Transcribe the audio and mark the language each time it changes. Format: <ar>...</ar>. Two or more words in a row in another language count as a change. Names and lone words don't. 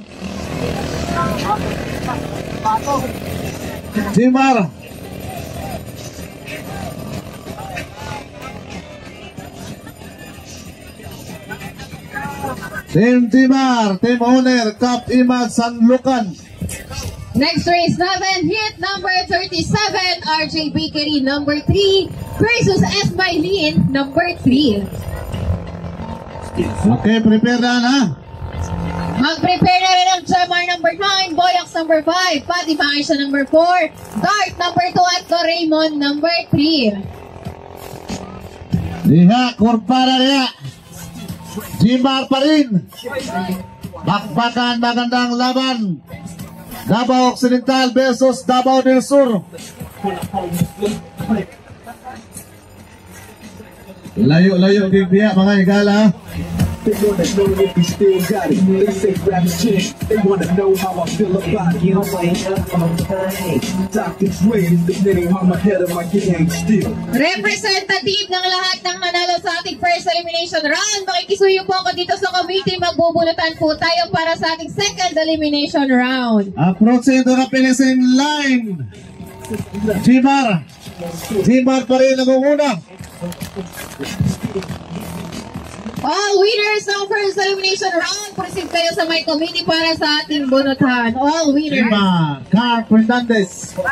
<tl>Jimar. Team Jimar, Team Owner, Cap Imad Sanlucan.</tl> <en>Next race</en> <tl>natin, hit number 37, RJ Bakery number 3 versus Esmailin number 3. Okay, prepare na. Mag-prepare na rin ang Jamar number 9, Boyax number 5, Pati Pangisha number 4, Dart number 2 at Doraemon number 3.</tl> <ceb>Diha, kurpara niya. Jimar pa rin.</ceb> <tl>Bakbakan, magandang laban. Davao Occidental versus Davao del Sur.</tl> <ceb>Layo-layo din diya mga igala.</ceb> <en>They wanna know if you still got it. They say rap is shit. They wanna know how I feel about it. You ain't up on time. Dr. Dre is the name. I'm ahead of my game still.</en> <tl>Representative ng lahat ng manalo sa ating</tl> <en>first elimination round.</en> <tl>Makikisuyo po ako dito sa committee. Magbubunutan po tayo para sa ating</tl> <en>second elimination round. Approaching to the finishing line.</en> <tl>Jimar pa rin ang una.</tl> <en>All winners</en> <tl>ng</tl> <en>first elimination round,</en> <tl>proceed kayo sa my committee para sa ating bunutan.</tl> <en>All winners. Jimar, Carl Fernandez.</en>